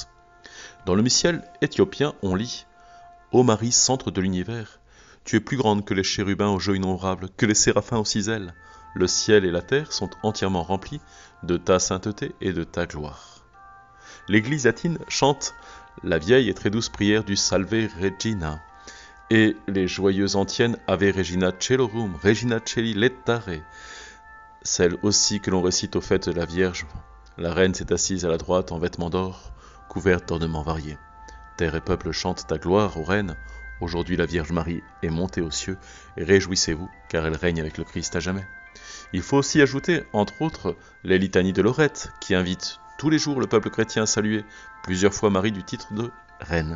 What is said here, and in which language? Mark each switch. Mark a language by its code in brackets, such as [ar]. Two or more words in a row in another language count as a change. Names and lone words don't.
[fr] Dans le missel éthiopien, on lit « Ô Marie, centre de l'univers, tu es plus grande que les chérubins aux jeux innombrables, que les séraphins aux 6 ailes. Le ciel et la terre sont entièrement remplis de ta sainteté et de ta gloire. » L'Église latine chante la vieille et très douce prière du Salve Regina, et les joyeuses antiennes Ave Regina Celorum, Regina Celi Lettare, celle aussi que l'on récite aux fêtes de la Vierge. La reine s'est assise à la droite en vêtements d'or, couverte d'ornements variés. Terre et peuple chantent ta gloire, ô reine. Aujourd'hui la Vierge Marie est montée aux cieux, et réjouissez-vous, car elle règne avec le Christ à jamais. Il faut aussi ajouter, entre autres, les litanies de Lorette, qui invitent tous les jours le peuple chrétien à saluer plusieurs fois Marie du titre de reine.